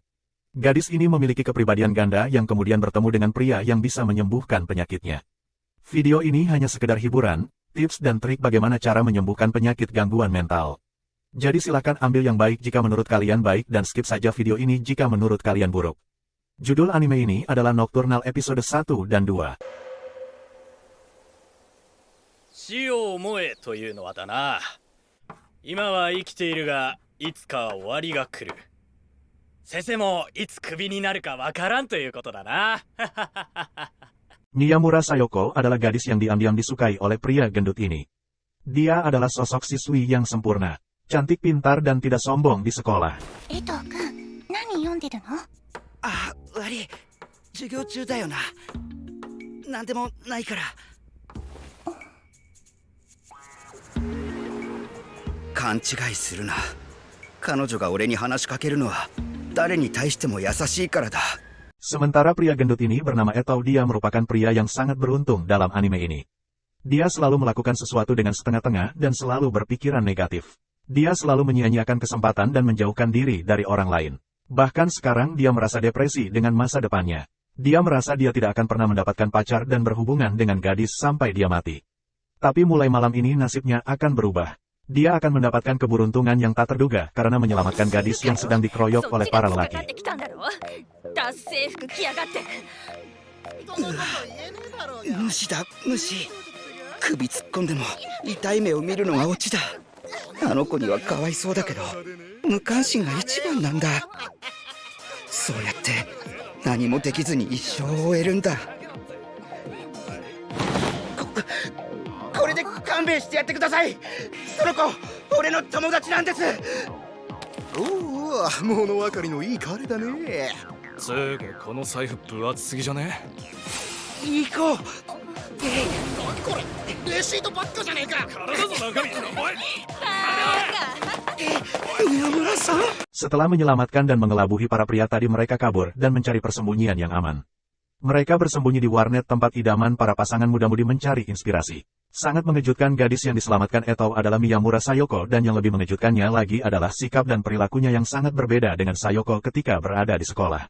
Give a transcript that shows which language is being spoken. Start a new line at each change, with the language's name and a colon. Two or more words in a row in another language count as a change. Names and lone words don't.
Indonesian: Gadis ini memiliki kepribadian ganda yang kemudian bertemu dengan pria yang bisa menyembuhkan penyakitnya. Video ini hanya sekedar hiburan, tips dan trik bagaimana cara menyembuhkan penyakit gangguan mental. Jadi silakan ambil yang baik jika menurut kalian baik dan skip saja video ini jika menurut kalian buruk. Judul anime ini adalah Nocturnal episode 1 dan 2.
Japanese: 死を思えというのはだな。今は生きているが、いつか終わりが来る。先生もいつクビになるかわからんということだな。
Indonesian: Miyamura Sayoko adalah gadis yang diam-diam disukai oleh pria gendut ini. Dia adalah sosok siswi yang sempurna, cantik, pintar, dan tidak sombong di sekolah.
Japanese: 江藤くん、何読んでるの? あ、わり. 授業中だよな。なんでもないから。勘違いするな。彼女が俺に話しかけるのは誰に対しても優しいからだ。
Indonesian: Sementara pria gendut ini bernama Eto, dia merupakan pria yang sangat beruntung dalam anime ini. Dia selalu melakukan sesuatu dengan setengah-tengah dan selalu berpikiran negatif. Dia selalu menyia-nyiakan kesempatan dan menjauhkan diri dari orang lain. Bahkan sekarang dia merasa depresi dengan masa depannya. Dia merasa dia tidak akan pernah mendapatkan pacar dan berhubungan dengan gadis sampai dia mati. Tapi mulai malam ini nasibnya akan berubah. Dia akan mendapatkan keberuntungan yang tak terduga karena menyelamatkan gadis yang sedang dikeroyok oleh para lelaki.
Japanese: 無視だ、無視. 首突っ込んでも痛い目を見るのがオチだ. あの子にはかわいそうだけど、無関心が一番なんだ。そうやって何もできずに一生を終えるんだ。これで勘弁してやってください。その子、俺の友達なんです。おお、物分かりのいい彼だね。つうかこの財布分厚すぎじゃね？いい子。これレシートばっかじゃねえか。体の中身おい。 Miyamura san.
Indonesian: Setelah menyelamatkan dan mengelabuhi para pria tadi, mereka kabur dan mencari persembunyian yang aman. Mereka bersembunyi di warnet, tempat idaman para pasangan muda-mudi mencari inspirasi. Sangat mengejutkan, gadis yang diselamatkan Eto adalah Miyamura Sayoko, dan yang lebih mengejutkannya lagi adalah sikap dan perilakunya yang sangat berbeda dengan Sayoko ketika berada di sekolah.